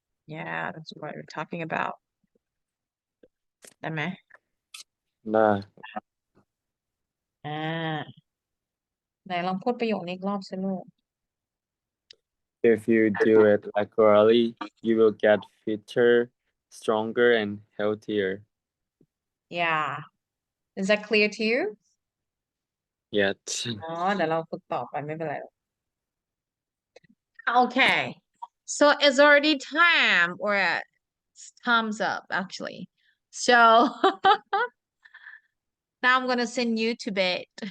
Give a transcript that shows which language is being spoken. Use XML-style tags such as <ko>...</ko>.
<en>yeah that's what we're talking about</en> <th>ได้ไหม ได้ ไหนลองพูดประโยคนี้อีกรอบสิลูก</th> <en>If you do it regularly, you will get fitter, stronger, and healthier. yeah is that clear to you Yet.</en> <th>เดี๋ยวเราฝึกต่อไปไม่เป็นไรหรอก</th> <en>okay so it's already time or it's time's up actually so now I'm gonna send you to bed</en>